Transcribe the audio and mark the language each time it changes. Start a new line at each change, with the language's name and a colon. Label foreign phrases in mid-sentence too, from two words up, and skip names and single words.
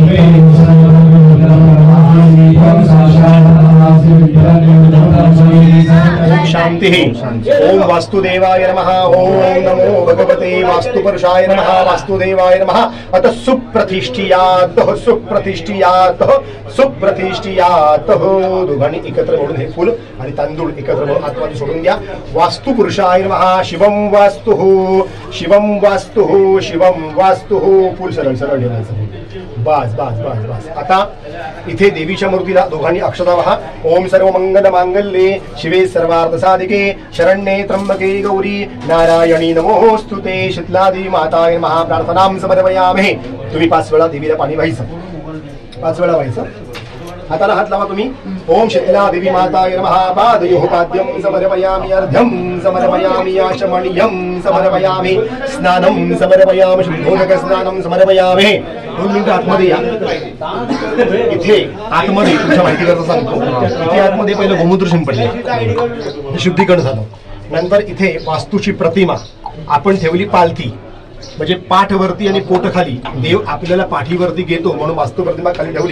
Sanskrit: शांति. ओम वास्तुदेवाय नमः. ओम नमो भगवते वास्तुपुरुषाय नमः. वास्तुदेवाय नमः. अत सुप्रतिष्ठियात सुप्रतिष्ठियात सुप्रतिष्ठियात.
Marathi: दोघांनी एकत्र म्हणून हे फुल आणि तांदूळ एकत्र म्हणून आतमध्ये सोडून द्या.
Sanskrit: वास्तुपुरुषाय नमः. शिवम वास्तु शिवम वास्तु शिवम वास्तु.
Marathi: फुल सरळ सरळ ठेवायचं. बस बस बस बस. आता इथे देवीच्या मूर्तीला दोघांनी अक्षता वहा.
Sanskrit: ओम सर्व मंगल मांगल्ये शिवे सर्वार्थ साधिके शरण्ये त्र्यंबके गौरी नारायणी नमोस्तुते. शीतलादेवी माताय नमः. प्रार्थनां समर्पयामहे.
Marathi: तुम्ही 5 वेळा देवीला पाणी व्हायचं. 5 वेळा व्हायचं. हाताला हात लावा तुम्ही.
Sanskrit: ओम शीतला देवी माताय नमः. पादयोः पाद्यं समर्पयामि. अर्ध्यं समर्पयामि. आचमनीयं समर्पयामि. स्नानं समर्पयामि. शुद्धोदक स्नानं समर्पयामि.
Marathi: 2 मिनिटं आतमध्ये या. इथे आतमध्ये तुमच्या माहिती करता सांगतो. इथे आतमध्ये पहिलं गोमूत्र शिंपडले, शुद्धीकरण झालं. नंतर इथे वास्तूची प्रतिमा आपण ठेवली पालथी, म्हणजे पाठवरती आणि पोटखाली. देव आपल्याला पाठीवरती घेतो म्हणून वास्तू प्रतिमा खाली ठेवली.